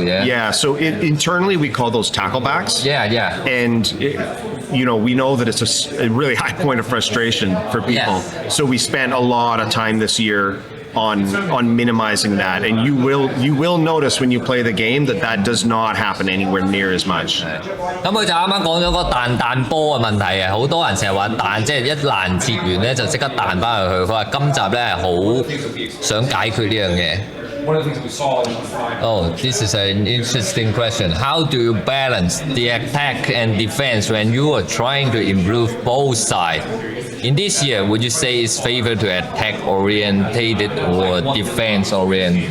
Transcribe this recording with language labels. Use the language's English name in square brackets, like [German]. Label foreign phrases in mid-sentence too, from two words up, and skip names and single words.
[English] So internally we call those tackle backs. And we know that it's a really high point of frustration for people. So we spent a lot of time this year on minimizing that, and you will notice when you play the game that does not happen anywhere near as much. [Cantonese] 咁佢就啱啱講咗個彈波嘅問題啊，好多人成日話彈，即係一攔截完咧就即刻彈翻入去。佢話今集咧係好想解決呢樣嘢。 [English] One of the things we saw in Oh, this is an interesting question. How do you balance the attack and defense when you are trying to improve both sides? In this year, would you say it's favored to attack orientated or defense oriented?